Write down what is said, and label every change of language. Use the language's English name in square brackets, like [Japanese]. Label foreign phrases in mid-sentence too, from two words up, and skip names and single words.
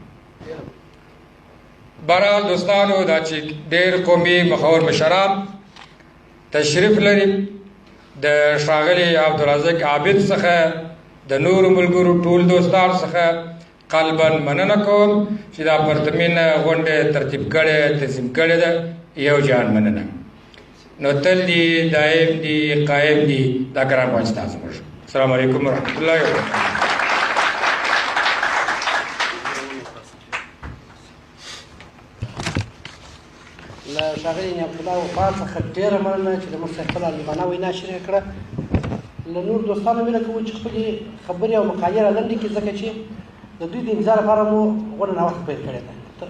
[Pashto] بهرحال دوستانو، دا چې ډېر قومي مخور مشران تشریف لري، د ښاغلي عبدالرزاق عابد څخه د نورو ملګرو ټول دوستانو څخه قلبا مننه کوم چې دا پرتمینه غونډه ترتیب کړې تنظیم کړې ده. یو جان مننه. نو تل دي، دائم دي، قائم دي دا ګران واسطه زموږ. [Arabic] السلام علیکم ورحمۃ اللہ وبرکاتہ. [Pashto] له ښاغلي عبدالله وفا څخه ډېره مننه چې د موږ سره خپله عالمانه وینا شریکه کړه. له نورو دوستانو مینه کوو چې خپلې خبرې او مقالې رالنډې کړي، ځکه چې د دوی د انتظار لپاره مو غونډه ناوخته پیل کړې ده.